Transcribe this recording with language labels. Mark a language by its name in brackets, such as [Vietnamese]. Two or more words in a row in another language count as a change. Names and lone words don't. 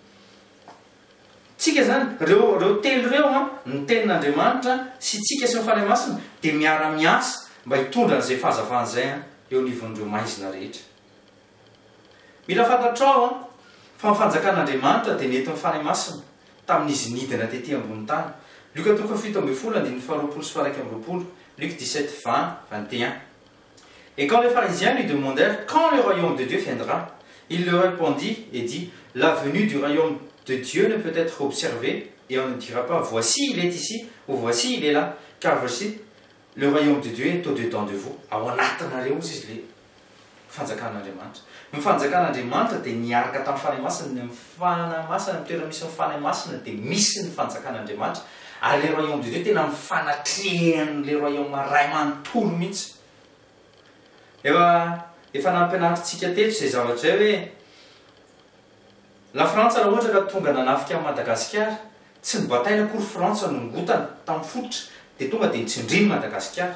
[Malagasy] Tsika zany reo telo reo ny tenin'Andriamanitra sy tsika sy ny fanahy masina dia miara-miasa mba hitondra an'izay fahazavana zay eo anivon'ireo maizina rehetra. Mila fantatrao fa ny fanjakan'Andriamanitra dia nentin'ny fanahy masina tamin'izy nidina tetỳ ambony tany. Luc 7:12, Luc 17:20-21. [French] Et quand les pharisiens lui demandèrent quand le royaume de Dieu viendra, il leur répondit et dit: la venue du royaume de Dieu ne peut être observée et on ne dira pas voici il est ici ou voici il est là, car voici le royaume de Dieu est au-dedans de vous. [Malagasy] Ao anatinareo izy le fanjakan'Andriamanitra. Ny fanjakan'Andriamanitra dia niaraka tamin'ny fanahy masina, ny fanahy masina amin'ny toerana misy ny fanahy masina dia misy ny fanjakan'Andriamanitra. Ary [French] le royaume de Dieu [Malagasy] tena mifanatrehan' [French] le royaume [Malagasy] ray manontolo mihitsy. Efa nampianarintsika teto izay zavatra zay hoe la Frantsa raha ohatra ka tonga nanafika amin'ny Madagasikara, tsy ny bataille akory Frantsa no ngotana tamin'ny fototra dia tonga dia nitsindriny Madagasikara.